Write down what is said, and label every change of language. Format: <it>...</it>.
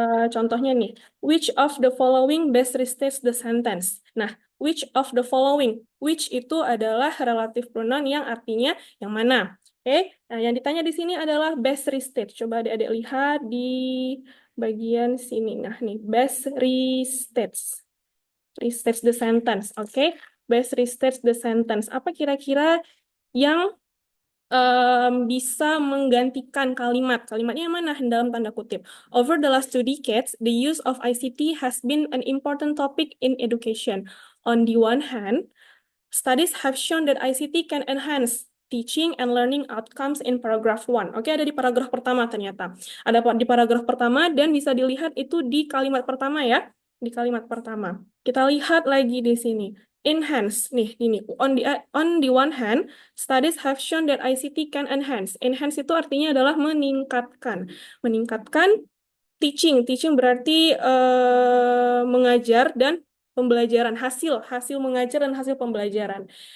<id>Contohnya nih,</id> <en>which of the following best restates the sentence? Nah, which of the following?</en> <id>Which itu adalah relative pronoun yang artinya yang mana? Oke, nah yang ditanya di sini adalah</id> <en>best restate.</en> <id>Coba adik-adik lihat di bagian sini. Nah, nih,</id> <en>best restates. Restates the sentence, oke? Best restates the sentence.</en> <id>Apa kira-kira yang bisa menggantikan kalimat. Kalimatnya yang mana? Dalam tanda kutip.</id> <en>Over the last 2 decades, the use of ICT has been an important topic in education. On the one hand, studies have shown that ICT can enhance teaching and learning outcomes in paragraph 1.</en> <id>Oke, ada di paragraf pertama ternyata. Ada di paragraf pertama dan bisa dilihat itu di kalimat pertama ya. Di kalimat pertama. Kita lihat lagi di sini. Enhance. Nih, ini.</id> <en>On the one hand, studies have shown that ICT can enhance.</en> <id>Enhance itu artinya adalah meningkatkan. Meningkatkan teaching. Teaching berarti mengajar dan pembelajaran. Hasil mengajar dan hasil pembelajaran.</id>